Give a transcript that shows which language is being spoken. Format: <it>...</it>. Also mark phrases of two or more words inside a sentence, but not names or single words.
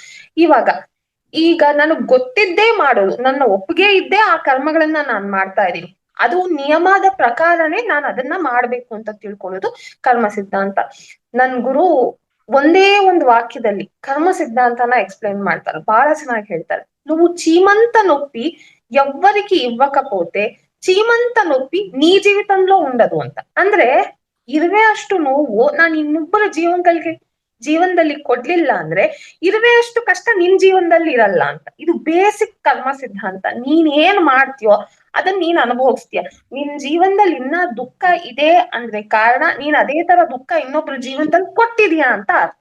<kn>ಈಗ ನನಗ್ ಗೊತ್ತಿದ್ದೇ ಮಾಡೋದು, ನನ್ನ ಒಪ್ಪಿಗೆ ಇದ್ದೇ ಆ ಕರ್ಮಗಳನ್ನ ನಾನ್ ಮಾಡ್ತಾ ಇದ್ದೀನಿ, ಅದು ನಿಯಮದ ಪ್ರಕಾರನೇ ನಾನು ಅದನ್ನ ಮಾಡ್ಬೇಕು ಅಂತ ತಿಳ್ಕೊಳ್ಳೋದು ಕರ್ಮ ಸಿದ್ಧಾಂತ. ನನ್ ಗುರು ಒಂದೇ ಒಂದು ವಾಕ್ಯದಲ್ಲಿ ಕರ್ಮ ಸಿದ್ಧಾಂತನ ಎಕ್ಸ್ಪ್ಲೈನ್ ಮಾಡ್ತಾರೆ, ಬಹಳ ಚೆನ್ನಾಗಿ ಹೇಳ್ತಾರೆ.</kn> <te>నువ్వు చీమంత నొప్పి ఎవ్వరికి ఇవ్వకపోతే చీమంత నొప్పి నీ జీవితంలో ఉండదు ಅಂತ.</te> <kn>ಅಂದ್ರೆ ಇರುವೆ ಅಷ್ಟು ನೋವು ನಾನು ಇನ್ನೊಬ್ಬರ ಜೀವನದಲ್ಲಿ ಕೊಡ್ಲಿಲ್ಲ ಅಂದ್ರೆ ಇರುವೆ ಅಷ್ಟು ಕಷ್ಟ ನಿನ್ ಜೀವನದಲ್ಲಿ ಇರಲ್ಲ ಅಂತ. ಇದು ಬೇಸಿಕ್ ಕರ್ಮ ಸಿದ್ಧಾಂತ. ನೀನ್ ಏನ್ ಮಾಡ್ತೀಯೋ ಅದನ್ನ ನೀನ್ ಅನುಭವಿಸ್ತೀಯ. ನಿನ್ ಜೀವನದಲ್ಲಿ ಇನ್ನ ದುಃಖ ಇದೆ ಅಂದ್ರೆ ಕಾರಣ ನೀನ್ ಅದೇ ತರ ದುಃಖ ಇನ್ನೊಬ್ರ ಜೀವನದಲ್ಲಿ ಕೊಟ್ಟಿದ್ಯಾ ಅಂತ ಅರ್ಥ.</kn>